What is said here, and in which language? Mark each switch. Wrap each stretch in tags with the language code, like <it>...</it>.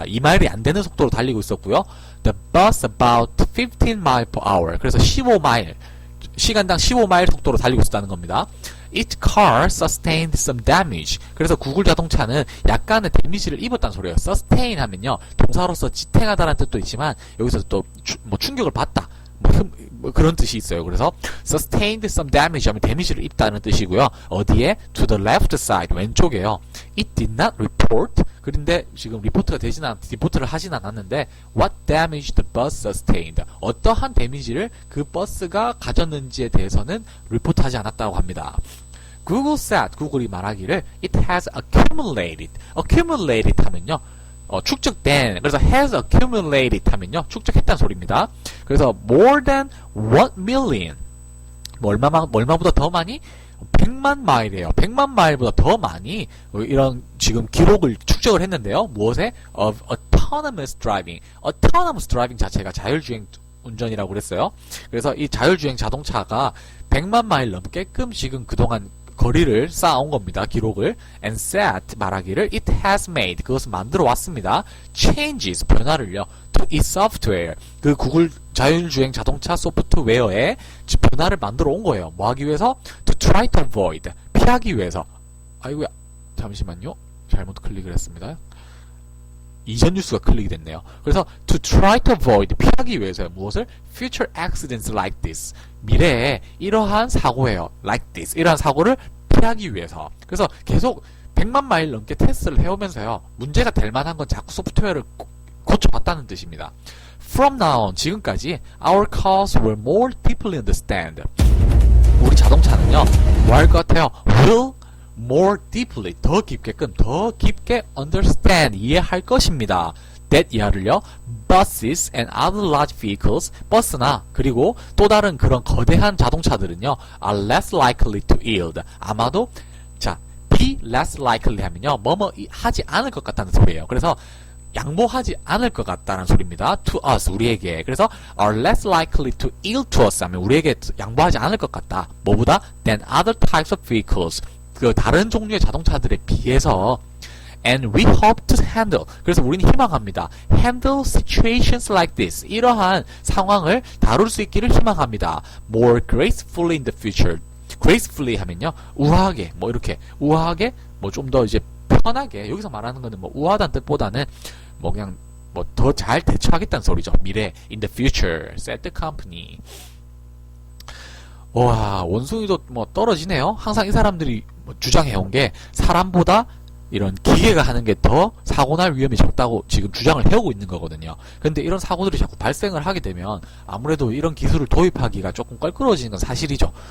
<ko>2마일이 안 되는 속도로 달리고 있었고요.</ko> <en>The bus about 15 miles per hour</en> <ko>그래서 15마일 시간당 15마일 속도로 달리고 있었다는 겁니다.</ko> <en>Each car sustained some damage.</en> <ko>그래서 구글 자동차는 약간의 데미지를 입었다는 소리예요. sustain 하면요, 동사로서 지탱하다라는 뜻도 있지만 여기서 또 뭐 충격을 받다, 뭐 그런 뜻이 있어요. 그래서</ko> <en>sustained some damage</en> <ko>하면 데미지를 입다는 뜻이고요. 어디에?</ko> <en>To the left side,</en> <ko>왼쪽에요.</ko> <en>It did not report.</en> <ko>그런데 지금 리포트를 하진 않았는데</ko> <en>what damage the bus sustained.</en> <ko>어떠한 데미지를 그 버스가 가졌는지에 대해서는 리포트하지 않았다고 합니다.</ko> <en>Google said,</en> <ko>구글이 말하기를</ko> <en>it has accumulated.</en> <ko>accumulated 하면요, 축적된, 그래서 has accumulated 하면요, 축적했다는 소리입니다. 그래서</ko> <en>more than 1 million,</en> <ko>얼마보다 더 많이? 100만 마일이에요. 100만 마일보다 더 많이 이런 지금 기록을 축적을 했는데요. 무엇에?</ko> <en>of autonomous driving.</en> <ko>autonomous driving 자체가 자율주행 운전이라고 그랬어요. 그래서 이 자율주행 자동차가 100만 마일 넘게끔 지금 그동안 거리를 쌓아온 겁니다. 기록을.</ko> <en>and said,</en> <ko>말하기를</ko> <en>it has made,</en> <ko>그것을 만들어 왔습니다.</ko> <en>changes,</en> <ko>변화를요.</ko> <en>to its software,</en> <ko>그 구글 자율주행 자동차 소프트웨어에 변화를 만들어 온 거예요. 뭐 하기 위해서?</ko> <en>to try to avoid,</en> <ko>피하기 위해서. 아이고야, 잠시만요. 잘못 클릭을 했습니다. 이전 뉴스가 클릭이 됐네요. 그래서</ko> <en>to try to avoid,</en> <ko>피하기 위해서요. 무엇을?</ko> <en>future accidents like this,</en> <ko>미래에 이러한 사고예요.</ko> <en>like this,</en> <ko>이러한 사고를 피하기 위해서. 그래서 계속 100만 마일 넘게 테스트를 해오면서요, 문제가 될 만한 건 자꾸 소프트웨어를 고쳐봤다는 뜻입니다.</ko> <en>From now on,</en> <ko>지금까지</ko> <en>our cars will more deeply understand.</en> <ko>우리 자동차는요, 뭐 할 것 같아요?</ko> <en>will more deeply,</en> <ko>더 깊게끔, 더 깊게</ko> <en>understand,</en> <ko>이해할 것입니다.</ko> <en>that</en> <ko>이하를요,</ko> <en>buses and other large vehicles,</en> <ko>버스나 그리고 또 다른 그런 거대한 자동차들은요,</ko> <en>are less likely to yield.</en> <ko>아마도, 자,</ko> <en>be less likely</en> <ko>하면요, 뭐뭐 하지 않을 것 같다는 소리예요. 그래서 양보하지 않을 것 같다는 소리입니다.</ko> <en>to us,</en> <ko>우리에게. 그래서</ko> <en>are less likely to yield to us</en> <ko>하면 우리에게 양보하지 않을 것 같다. 뭐보다?</ko> <en>than other types of vehicles,</en> <ko>그 다른 종류의 자동차들에 비해서.</ko> <en>and we hope to handle,</en> <ko>그래서 우리는 희망합니다.</ko> <en>handle situations like this,</en> <ko>이러한 상황을 다룰 수 있기를 희망합니다.</ko> <en>more gracefully in the future.</en> <ko>gracefully 하면요, 우아하게, 뭐 이렇게 우아하게, 뭐 좀 더 이제 편하게, 여기서 말하는 거는 뭐 우아하다는 뜻보다는 뭐 그냥 뭐 더 잘 대처하겠다는 소리죠. 미래,</ko> <en>in the future, said the company.</en> <ko>와, 원숭이도 뭐 떨어지네요. 항상 이 사람들이 뭐 주장해온 게 사람보다 이런 기계가 하는 게 더 사고날 위험이 적다고 지금 주장을 해오고 있는 거거든요. 근데 이런 사고들이 자꾸 발생을 하게 되면 아무래도 이런 기술을 도입하기가 조금 껄끄러워지는 건 사실이죠.</ko>